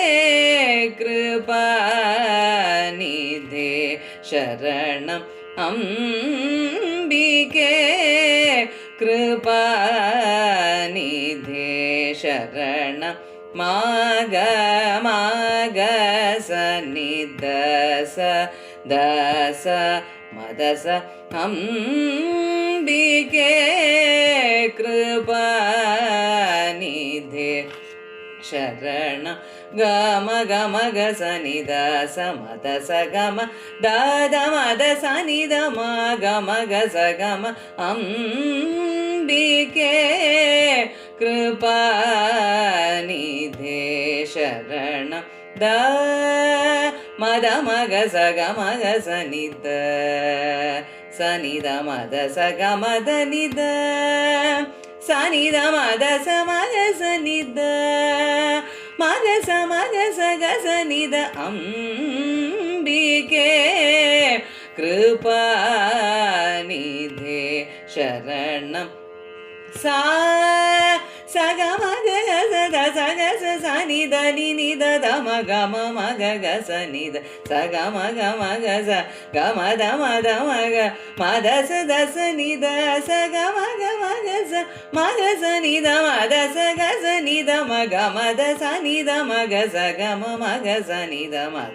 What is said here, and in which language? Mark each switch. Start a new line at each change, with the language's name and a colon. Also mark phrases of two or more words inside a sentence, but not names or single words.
Sanskrit: कृपानिधे शरणं अंबिके कृपानिधे शरणं माग माग स नि द स मद स अंबिके कृपानिधे शरणं गम गम ग स नि द स मद स गम द मद स नि द म गम ग स गम अंबिके कृपानिधे शरणं द मद मग स ग नि द स नि द मद स ग मद नि द स नि द मद स नि द मग स ग स नि द अंबिके कृपानिधे शरणं सा ग मग स द स ग स నిద ని నిద దమ గమ మగ గస నిద స గమ గమ గస గమ దమ దమ గ మద స దస నిద స గమ గమ గస మగ స నిద మద స గస నిద మగ మద స నిద మగ స గమ మగ స నిద మద